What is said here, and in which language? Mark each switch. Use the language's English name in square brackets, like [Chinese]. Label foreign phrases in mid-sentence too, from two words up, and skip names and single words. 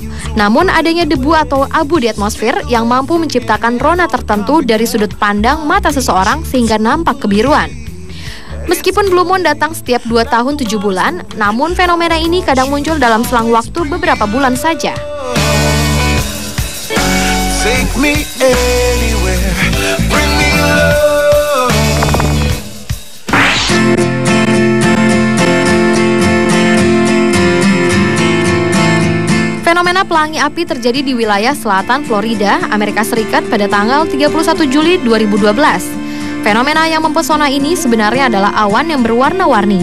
[Indonesian] Namun adanya debu atau abu di atmosfer yang mampu menciptakan rona tertentu dari sudut pandang mata seseorang sehingga nampak kebiruan. Meskipun Blue Moon datang setiap 2 tahun 7 bulan, namun fenomena ini kadang muncul dalam selang waktu beberapa bulan saja. [English] Take me anywhere, bring me love. [Indonesian] Fenomena pelangi api terjadi di wilayah selatan Florida, Amerika Serikat pada tanggal 31 Juli 2012. Fenomena yang mempesona ini sebenarnya adalah awan yang berwarna-warni.